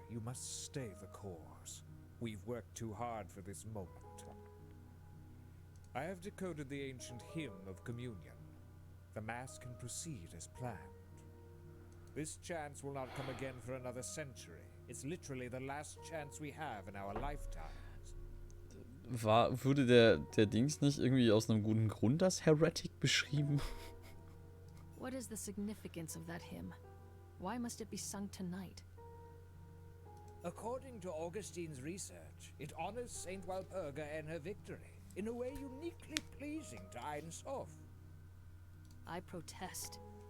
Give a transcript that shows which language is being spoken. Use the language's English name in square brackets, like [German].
[English] You must stay the course. We've worked too hard for this moment. I have decoded the ancient hymn of communion. The Mass can proceed as planned. This chance will not come again for another century. It's literally the last chance we have in our lifetimes. [German] Wurde der Dings nicht irgendwie aus einem guten Grund als Heretic beschrieben? [English] What is the significance of that hymn? Why must it be sung tonight? According to Augustine's research, it honors Saint Walpurga and her victory in a way uniquely pleasing to Ein Sof. I protest.